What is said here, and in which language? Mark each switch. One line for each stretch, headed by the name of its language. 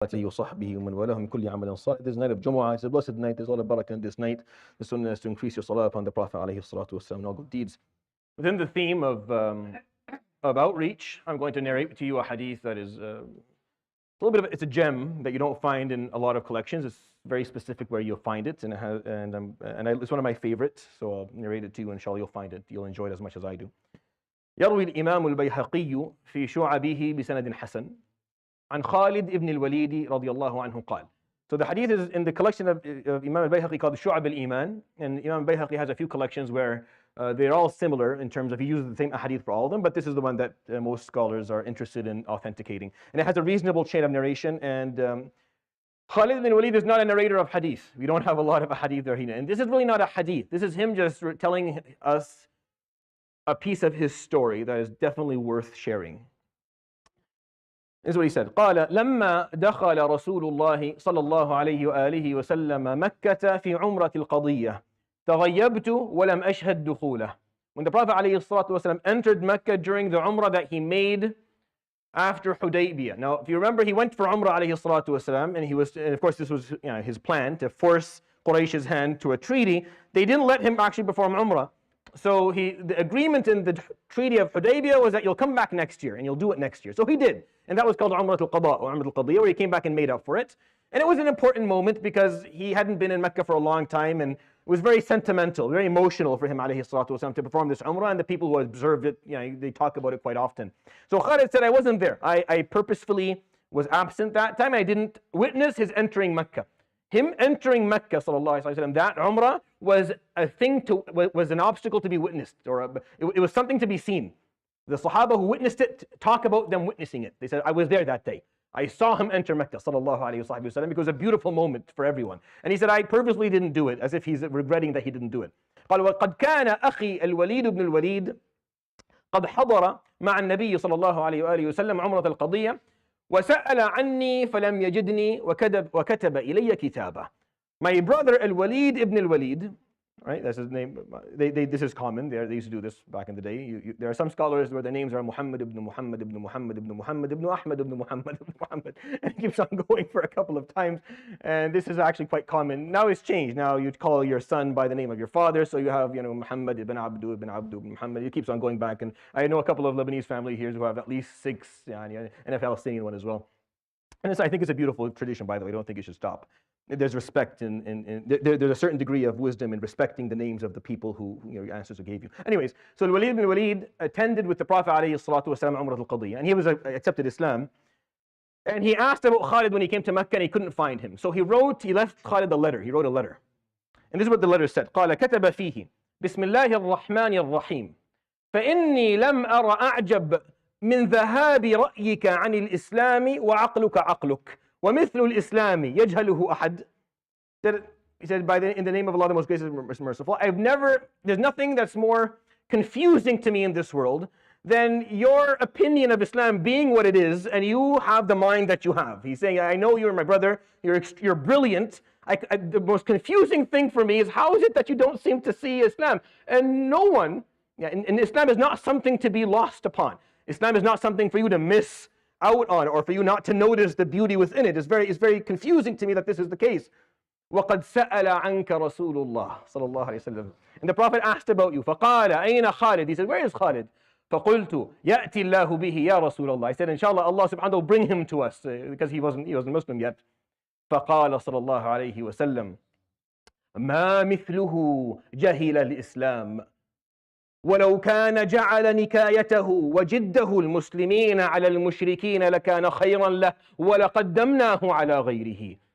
Arabic: وصحبه ومن والاه من كل عمل صالح.
English: This night of Jumu'ah, it's a blessed night. There's all a barakah in this night. The sunnah is to increase your salah upon the Prophet
Arabic: عليه الصلاة والسلام
English: and all good deeds. Within the theme of outreach, I'm going to narrate to you a hadith that is a little bit of it's a gem that you don't find in a lot of collections. It's very specific where you'll find it, and it's one of my favorites. So I'll narrate it to you. Inshallah, you'll find it. You'll enjoy it as much as I do.
Arabic: يروي الإمام البيهقي في شعبه بسند حسن عن خالد ابن الوليد رضي الله عنه قال.
English: So the hadith is in the collection of Imam al-Bayhaqi called Shu'ab al-Iman, and Imam al-Bayhaqi has a few collections where they're all similar in terms of he uses the same hadith for all of them, but this is the one that most scholars are interested in authenticating. And it has a reasonable chain of narration, and Khalid ibn al-Walid is not a narrator of hadith. We don't have a lot of hadith there. And this is really not a hadith. This is him just telling us a piece of his story that is definitely worth sharing. This is what he said.
Arabic: قال لما دخل رسول الله صلى الله عليه وآله وسلم مكة في عمرة القضية تغيبت ولم أشهد دخوله.
English: When the Prophet
Arabic: عليه الصلاة والسلام
English: entered Mecca during the Umrah that he made after Hudaybiyah. Now, if you remember, he went for Umrah
Arabic: عليه الصلاة والسلام,
English: and of course this was his plan to force Quraysh's hand to a treaty. They didn't let him actually perform Umrah. So the agreement in the treaty of Hudaybiyah was that you'll come back next year and you'll do it next year. So he did. And that was called Umrah al-Qada or Umrah al-Qadiyah, where he came back and made up for it. And it was an important moment because he hadn't been in Mecca for a long time, and it was very sentimental, very emotional for him alayhi salatu wasalam to perform this Umrah, and the people who observed it, they talk about it quite often. So Khalid said, I wasn't there. I purposefully was absent that time. I didn't witness his entering Mecca. Him entering Mecca, sallallahu alaihi wasallam, that Umrah was was an obstacle to be witnessed, or it was something to be seen. The Sahaba who witnessed it talk about them witnessing it. They said, I was there that day. I saw him enter Mecca, sallallahu alaihi wasallam, because it was a beautiful moment for everyone. And he said, I purposely didn't do it, as if he's regretting that he didn't do it.
Arabic: قال وقد كان أخي الوليد بن الوليد قد حضر مع النبي صلى الله عليه وآله وسلم عمرة القضية وسأل عني فلم يجدني وكتب إلي كتابا.
English: My brother الوليد ibn al-Walid, right? That's his name. This is common. They used to do this back in the day. There are some scholars where their names are Muhammad ibn Muhammad ibn Muhammad ibn Muhammad ibn Ahmad ibn Muhammad ibn Muhammad, and it keeps on going for a couple of times. And this is actually quite common. Now it's changed. Now you call your son by the name of your father. So you have, Muhammad ibn Abdu ibn Abdu ibn Muhammad. It keeps on going back. And I know a couple of Lebanese family here who have at least 6, and a Palestinian one as well. And I think it's a beautiful tradition, by the way. I don't think it should stop. There's respect there's a certain degree of wisdom in respecting the names of the people who your ancestors gave you. Anyways, so Al-Walid ibn Walid attended with the Prophet alayhi salatu wasalam Umrah al-Qadiyah, and he was accepted Islam. And he asked about Khalid when he came to Mecca, and he couldn't find him. So he left Khalid a letter. He wrote a letter. And this is what the letter said.
Arabic: قال كتب فيه بسم الله الرحمن الرحيم فإني لم أرى أعجب من ذهاب رأيك عن الإسلام وعقلك عقلك ومثل الإسلام يجهله أحد.
English: He said, in the name of Allah, the most gracious and merciful, there's nothing that's more confusing to me in this world than your opinion of Islam being what it is, and you have the mind that you have. He's saying, I know you're my brother, you're brilliant. The most confusing thing for me is, how is it that you don't seem to see Islam? And no one, and Islam is not something to be lost upon. Islam is not something for you to miss out on, or for you not to notice the beauty within it. It's very confusing to me that this is the case.
Arabic: وَقَدْ سَأَلَ عَنْكَ رَسُولُ اللَّهِ صلى الله عليه وسلم.
English: And the Prophet asked about you.
Arabic: فقال أين خالد?
English: He said, where is Khalid?
Arabic: فقلت يأتي الله به يا رسول الله.
English: I said, inshallah, Allah subhanahu wa ta'ala will bring him to us, because he wasn't Muslim yet.
Arabic: فقال صلى الله عليه وسلم ما مثله جهل الإسلام ولو كان جعل نكايته وجده المسلمين على المشركين لكان خيرا له ولقدمناه على غيره.